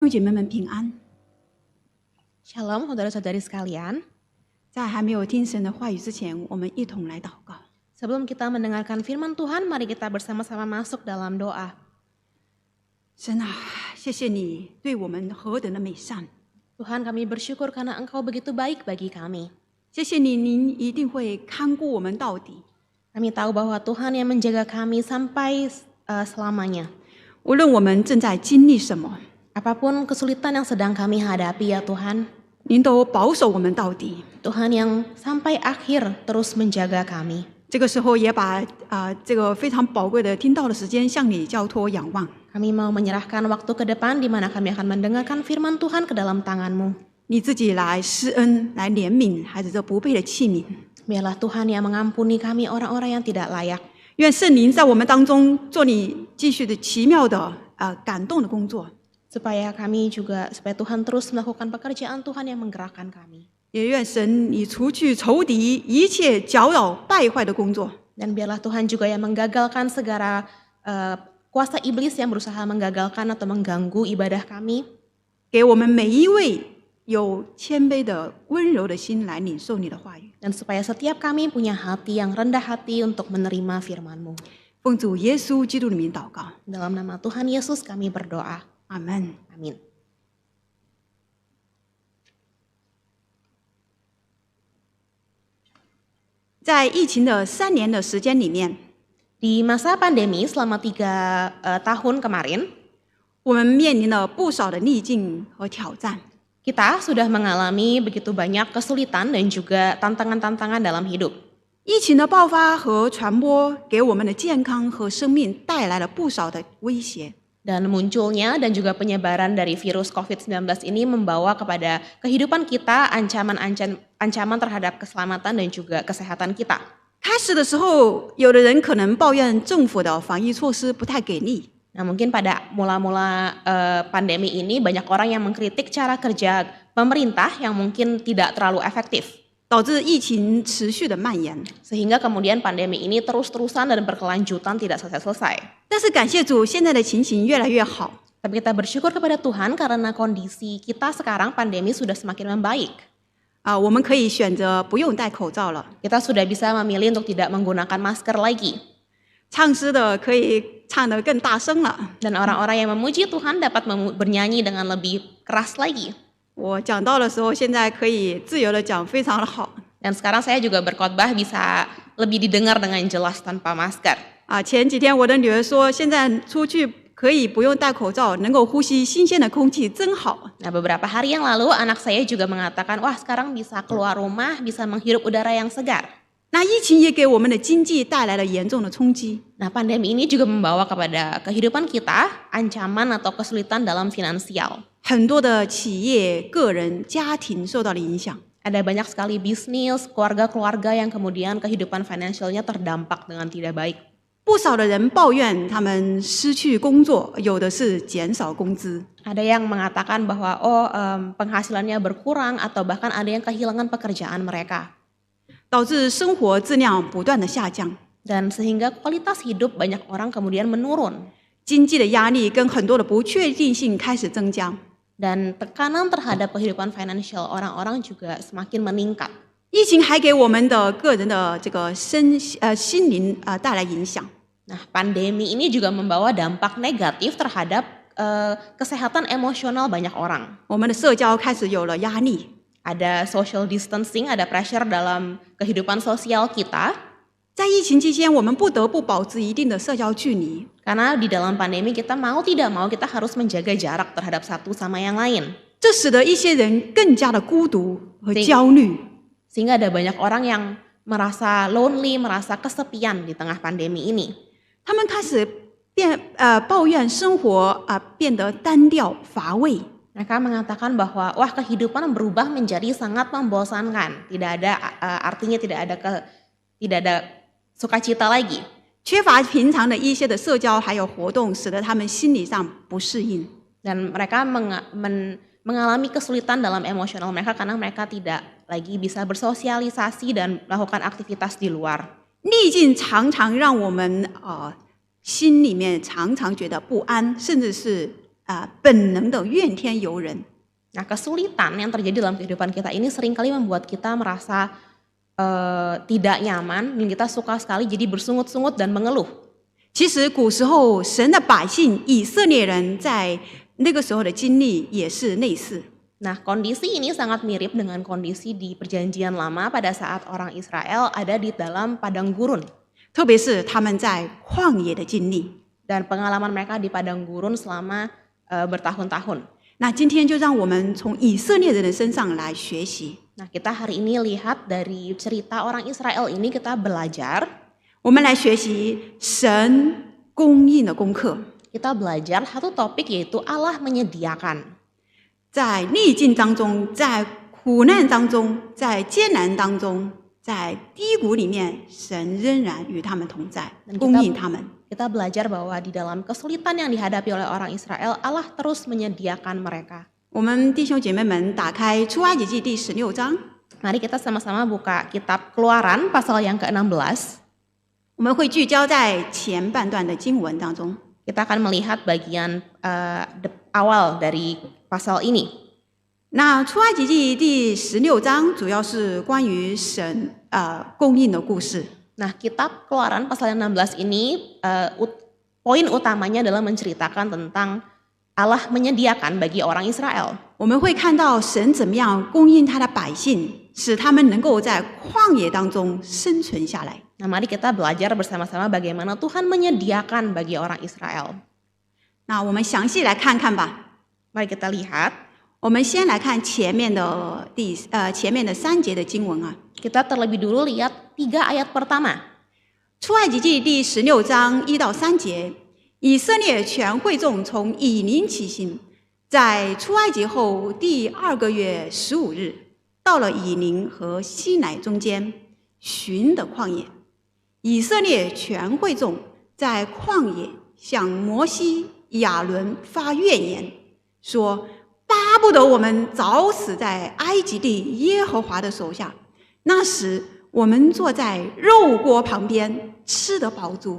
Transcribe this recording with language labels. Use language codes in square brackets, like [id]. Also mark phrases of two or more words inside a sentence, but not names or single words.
[zh] 弟兄姐妹们平安。 [id] Shalom saudara-saudari sekalian. [zh] 在还没有听神的话语之前，我们一同来祷告。 [id] Sebelum kita mendengarkan firman Tuhan, mari kita bersama-sama masuk dalam doa. [zh] 神啊，谢谢你对我们何等的美善， [id] Tuhan, kami bersyukur karena Engkau begitu baik bagi kami. [zh] 谢谢你，您一定会看顾我们到底。 [id] Kami tahu bahwa Tuhan yang menjaga kami sampai selamanya. [zh] 无论我们正在经历什么， [id] Apapun kesulitan yang sedang kami hadapi ya Tuhan, [zh] 您都保守我们到底。 [id] Tuhan yang sampai akhir terus menjaga kami. [zh] 这个时候也把这个非常宝贵的听到的时间向你交托仰望。 [id] Kami mau menyerahkan waktu ke depan di mana kami akan mendengarkan firman Tuhan ke dalam tangan-Mu. [zh] 你自己来施恩，来怜悯孩子这不配的器皿。 [id] Biarlah Tuhan yang mengampuni kami orang-orang yang tidak layak. [zh] 愿圣灵在我们当中做你继续的奇妙的感动的工作。 [id] Supaya Tuhan terus melakukan pekerjaan Tuhan yang menggerakkan kami. [zh] 也愿神你除去仇敌一切搅扰败坏的工作。 [id] Dan biarlah Tuhan juga yang menggagalkan segala kuasa iblis yang berusaha menggagalkan atau mengganggu ibadah kami. [zh] 给我们每一位有谦卑的温柔的心来领受你的话语。 [id] Dan supaya setiap kami punya hati yang rendah hati untuk menerima firman-Mu. [zh] 奉主耶稣基督的名祷告， [id] Dalam nama Tuhan Yesus kami berdoa. [zh] 阿门。 [id] Amin. [zh] 在疫情的3年的时间里面， [id] Di masa pandemi selama 3 tahun kemarin, [zh] 我们面临了不少的逆境和挑战。 [id] kita sudah mengalami begitu banyak kesulitan dan juga tantangan-tantangan dalam hidup. [zh] 疫情的爆发和传播给我们的健康和生命带来了不少的威胁。 [id] Dan munculnya dan juga penyebaran dari virus COVID-19 ini membawa kepada kehidupan kita ancaman terhadap keselamatan dan juga kesehatan kita. [zh] 开始的时候，有的人可能抱怨政府的防疫措施不太给力。 [id] Nah, mungkin pada mula-mula pandemi ini banyak orang yang mengkritik cara kerja pemerintah yang mungkin tidak terlalu efektif. [zh] 导致疫情持续的蔓延。 [id] Sehingga kemudian pandemi ini terus-terusan dan berkelanjutan tidak selesai-selesai. [zh] 但是感谢主，现在的情形越来越好。 [id] Tapi kita bersyukur kepada Tuhan karena kondisi kita sekarang pandemi sudah semakin membaik. [zh] 我们可以选择不用戴口罩了。 [id] Kita sudah bisa memilih untuk tidak menggunakan masker lagi. [zh] 唱诗的可以唱得更大声了。 [id] Dan orang-orang yang memuji Tuhan dapat bernyanyi dengan lebih keras lagi. [zh] 我讲道的时候，现在可以自由的讲，非常的好。 [id] Dan sekarang saya juga berkhotbah bisa lebih didengar dengan jelas tanpa masker. [zh] 前几天我的女儿说，现在出去可以不用戴口罩，能够呼吸新鲜的空气，真好。 [id] Nah, beberapa hari yang lalu anak saya juga mengatakan, wah sekarang bisa keluar rumah, bisa menghirup udara yang segar. [zh] 那疫情也给我们的经济带来了严重的冲击。 [id] Nah, pandemi ini juga membawa kepada kehidupan kita ancaman atau kesulitan dalam finansial. [zh] 很多的企业、个人、家庭受到了影响。 [id] Ada banyak sekali bisnis, keluarga-keluarga yang kemudian kehidupan finansialnya terdampak dengan tidak baik. [zh] 不少的人抱怨他们失去工作，有的是减少工资。 [id] Ada yang mengatakan bahwa penghasilannya berkurang atau bahkan ada yang kehilangan pekerjaan mereka. [zh] 导致生活质量不断的下降， [id] Dan sehingga kualitas hidup banyak orang kemudian menurun. [zh] 经济的压力跟很多的不确定性开始增加。 [id] Dan tekanan terhadap kehidupan finansial orang-orang juga semakin meningkat. [zh] 疫情还给我们的个人的这个心灵带来影响。 [id] Nah, pandemi ini juga membawa dampak negatif terhadap kesehatan emosional banyak orang. [zh] 我们的社交开始有了压力， [id] Ada [en] social distancing, [id] ada pressure dalam kehidupan sosial kita. [zh] 在疫情期间，我们不得不保持一定的社交距离。 [id] Karena di dalam pandemi kita mau tidak mau kita harus menjaga jarak terhadap satu sama yang lain. [zh] 这使得一些人更加的孤独和焦虑。 [id] Sehingga ada banyak orang yang merasa lonely, merasa kesepian di tengah pandemi ini. [zh] 他们开始抱怨生活变得单调乏味。 [id] Mereka mengatakan bahwa wah kehidupan berubah menjadi sangat membosankan. Artinya tidak ada sukacita lagi. [zh] 缺乏平常的一些的社交还有活动，使得他们心理上不适应。 [id] Dan mereka mengalami kesulitan dalam emosional mereka karena mereka tidak lagi bisa bersosialisasi dan melakukan aktivitas di luar. [zh] 逆境常常让我们心里面常常觉得不安，甚至是本能的怨天尤人。 [id] Nah, kesulitan yang terjadi dalam kehidupan kita ini seringkali membuat kita merasa tidak nyaman dan kita suka sekali jadi bersungut-sungut dan mengeluh. [zh] 其实古时候神的百姓以色列人在那个时候的经历也是类似。 [id] Nah, kondisi ini sangat mirip dengan kondisi di Perjanjian Lama pada saat orang Israel ada di dalam padang gurun. [zh] 特别是他们在旷野的经历。 [id] Dan pengalaman mereka di padang gurun selama bertahun-tahun. [zh] 那今天就让我们从以色列人的身上来学习。 [id] Nah, kita hari ini lihat dari cerita orang Israel ini kita belajar. [zh] 我们来学习神供应的功课。 [id] Kita belajar satu topik yaitu Allah menyediakan. [zh] 在逆境当中，在苦难当中，在艰难当中，在低谷里面，神仍然与他们同在，供应他们。 [id] Kita belajar bahwa di dalam kesulitan yang dihadapi oleh orang Israel, Allah terus menyediakan mereka. [zh] 我们弟兄姐妹们，打开出埃及记第16章， [id] Mari kita sama-sama buka kitab Keluaran pasal yang ke-16. [zh] 我们会聚焦在前半段的经文当中。 [id] Kita akan melihat bagian awal dari pasal ini. [zh] 那出埃及记第16章主要是关于神供应的故事。 [id] Nah, kitab Keluaran pasal yang 16 ini poin utamanya adalah menceritakan tentang Allah menyediakan bagi orang Israel. [zh] 我们会看到神怎么样供应他的百姓，使他们能够在旷野当中生存下来。 [id] Nah, mari kita belajar bersama-sama bagaimana Tuhan menyediakan bagi orang Israel. [zh] 那我们详细来看看吧。 [id] Mari kita lihat. [zh] 我们先来看前面的前面的3节的经文啊。 [id] Kita terlebih dulu lihat 3 ayat pertama. [zh] 出埃及记第16章1到3节，以色列全会众从以琳起行，在出埃及后第2个月15日，到了以琳和西乃中间寻的旷野。以色列全会众在旷野向摩西、亚伦发怨言，说：巴不得我们早死在埃及地耶和华的手下，那时我们坐在肉锅旁边，吃得饱足。